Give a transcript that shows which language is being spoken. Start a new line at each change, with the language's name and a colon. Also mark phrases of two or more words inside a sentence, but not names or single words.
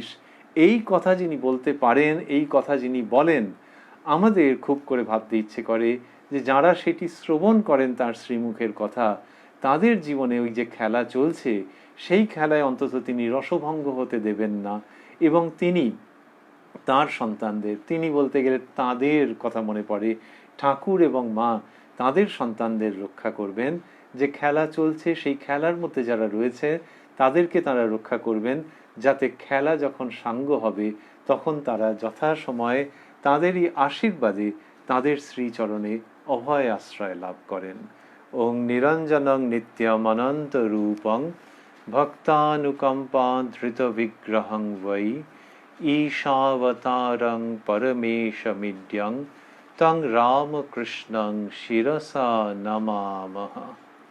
Bangla: এই কথা যিনি বলতে পারেন, এই কথা যিনি বলেন, আমাদের খুব করে ভাবতে ইচ্ছে করে যে যারা সেটি শ্রবণ করেন তার শ্রীমুখের কথা, তাদের জীবনে ওই যে খেলা চলছে সেই খেলায় অন্তত তিনি রসভঙ্গ হতে দেবেন না, এবং তিনি তার সন্তানদের, তিনি বলতে গেলে তাদের কথা মনে পড়ে, ঠাকুর এবং মা তাদের সন্তানদের রক্ষা করবেন। যে খেলা চলছে সেই খেলার মধ্যে যারা রয়েছে তাদেরকে তারা রক্ষা করবেন, যাতে খেলা যখন সাঙ্গ হবে তখন তারা যথাসময়ে তাদেরই আশীর্বাদে তাদের শ্রীচরণে অভয় আশ্রয় লাভ করেন।
Sanskrit: ওং নিরঞ্জনং নিত্যমনন্ত রূপং ভক্তানুকম্পা ধৃত বিগ্রহং বৈ ঈশাবতারং পরমেশমিড্যং তং রামকৃষ্ণং শিরসা নমামহ।